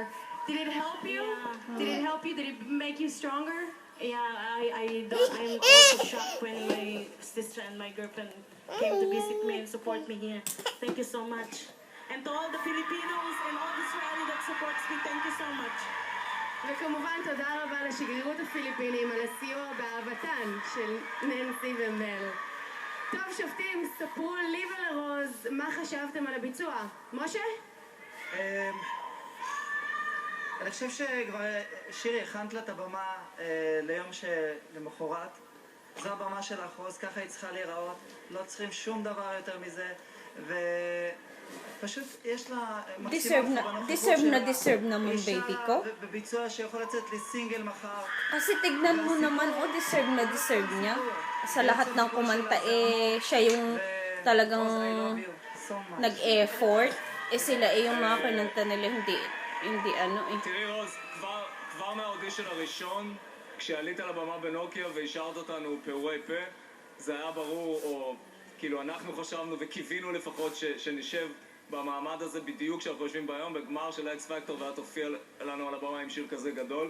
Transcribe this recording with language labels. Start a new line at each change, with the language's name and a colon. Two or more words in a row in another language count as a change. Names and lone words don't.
English: Did it help you? Yeah. Did it help you? Did it make you stronger? Yeah, I'm also shocked when my sister and my girlfriend came to visit me and support me here. Thank you so much. And to all the Filipinos and all the Israeli that supports me, thank you so much.
Hebrew: וכמובן תודה רבה לשגרירות הפיליפינים על הסיוע באהבתן של ננסי ומל. טוב שופטים, ספרו לי ולרוז מה חשבתם על הביצוע. משה? אני חושב שכבר שירי הכנת לה את הבמה ליום שלמחרת. זו הבמה שלך, רוז, ככה היא צריכה להיראות. לא צריכים שום דבר יותר מזה. ופשוט יש לה
Filipino: deserve naman baby ko.
Hebrew: בביצוע שיכול לצאת לי מחר.
Filipino: Kasi tignan mo naman, deserve niya. Sa lahat ng kumanta, siya yung talagang nag-effort. Sila yung mga kinanta nila, hindi ano eh.
Hebrew: תראי רוז, כבר מהאודישן הראשון, כשעלית על הבמה בנוקיה והשארת אותנו פעורי פה, זה היה ברור, או כאילו אנחנו חשבנו וקיווינו לפחות שנשב במעמד הזה בדיוק כשאנחנו יושבים ביום, בגמר של האקס פקטור, ואת תופיע לנו על הבמה עם שיר כזה גדול.